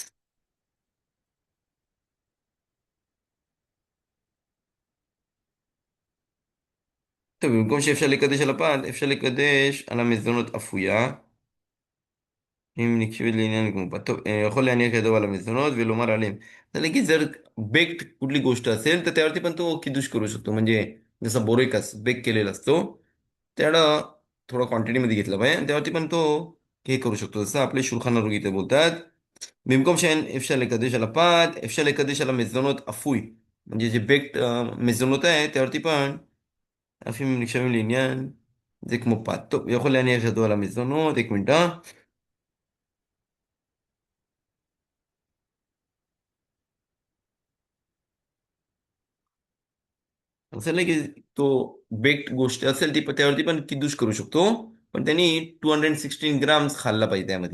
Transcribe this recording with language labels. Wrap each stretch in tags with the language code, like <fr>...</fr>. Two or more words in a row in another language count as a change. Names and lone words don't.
<he>طيب במקום שאפשר לקדש על הפת, אפשר לקדש על המזונות אפויה, אם נקשבת לעניין גמופה. טוב, יכול להניח ידו על המזונות ולומר עליהם.</he> <mr>तर लगेच जर बेक्ड कुठली गोष्ट असेल तर त्यावरती पण तो किदूश करू शकतो. म्हणजे जसं बोरेकस बेक केलेला असतो, त्याला थोडं क्वांटिटीमध्ये घेतलं पाहिजे आणि त्यावरती पण तो हे करू शकतो. जसं आपले शुल्खान आरुख इथे बोलतात,</mr> <he>במקום שאין אפשר לקדש על הפת, אפשר לקדש על המזונות אפוי.</he> <mr>म्हणजे जे बेक्ड מזונות आहे त्यावरती पण</mr> <he>אפים נחשבים לעניין, זה כמו פת. טוב, יכול להניח ידו על המזונות,</he> <mr>एक मिनिट. असं नाही की तो बेक्ड गोष्ट असेल ती त्यावरती पण किदूश करू शकतो. पण त्यांनी 216 ग्राम्स खाल्ला पाहिजे त्यामध्ये.</mr>